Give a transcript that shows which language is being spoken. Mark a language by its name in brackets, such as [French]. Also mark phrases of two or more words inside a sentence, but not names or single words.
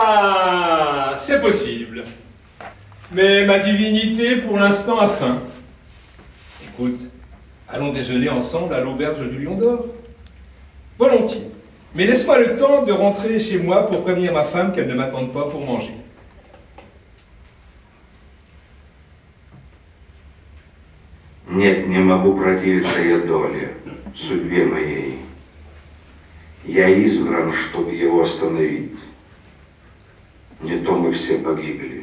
[French] Bah, c'est possible. Mais ma divinité, pour l'instant, a faim. Écoute, allons déjeuner ensemble à l'auberge du Lion d'Or. Volontiers. Mais laisse-moi le temps de rentrer chez moi pour prévenir ma femme qu'elle ne m'attende pas pour manger. [Russian] Нет, не могу противиться я доле, судьбе моей. Я избран, чтобы его остановить. Не то мы все погибли.